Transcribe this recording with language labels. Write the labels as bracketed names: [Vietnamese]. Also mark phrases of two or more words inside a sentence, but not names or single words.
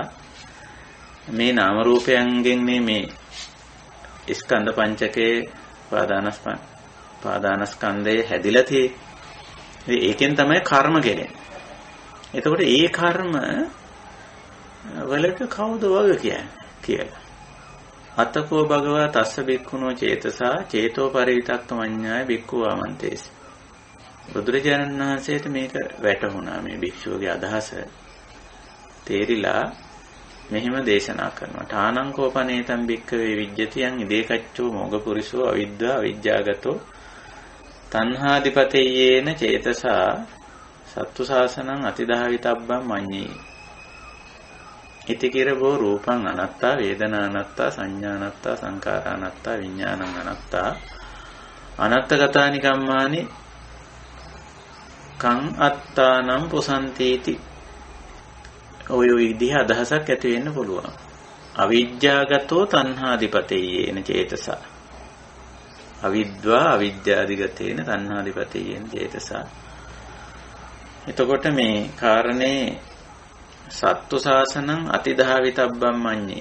[Sinhala] මේ නාම රූපයන්ගෙන් මේ ස්කන්ධ පංචකේ පාදානස්කන්ධය හැදිලා තියෙන්නේ. ඒකෙන් තමයි කර්ම කෙරෙන්නේ. එතකොට ඒ කර්ම වලට කවුද වග කියන්නේ කියලා. [Pali] අතකෝ භගවා තස්ස බික්ඛුනෝ චේතසා චේතෝ පරිවිතක්ක මඤ්ඤාය බික්ඛු ආමන්තේසි. [Sinhala] බුදුරජාණන් වහන්සේට මේක වැටහුණා. මේ භික්ෂුවගේ අදහස තේරිලා මෙහිම දේශනා කරනවා. [Pali] ඨානං කෝපනේතං භික්ඛවේ විජ්ජතියං ඉදේකච්චෝ මොග්ගපුරිසෝ අවිද්වා අවිජ්ජාගතෝ තණ්හාදිපතේයේන චේතසා සත්තු ශාසනං අතිදාවිතබ්බං මඤ්ඤේ. ඉතිකිරබෝ රූපං අනත්තා වේදනා අනත්තා සංඥා අනත්තා සංඛාරා අනත්තා විඥානං අනත්තා අනත්තගතානි කම්මානි කං අත්තානම් පුසන්තීති. [Sinhala] ඔය විදිහ අදහසක් ඇති වෙන්න පුළුවන්. [Pali] අවිජ්ජාගතෝ තණ්හාදිපතේයේන චේතසා අවිද්වා අවිද්‍යාදිගතේන තණ්හාදිපතේයේන චේතසා. [Sinhala] එතකොට මේ කාරණේ [Pali] සත්තු ශාසනං අතිධාවිතබ්බම් මඤ්ඤේ.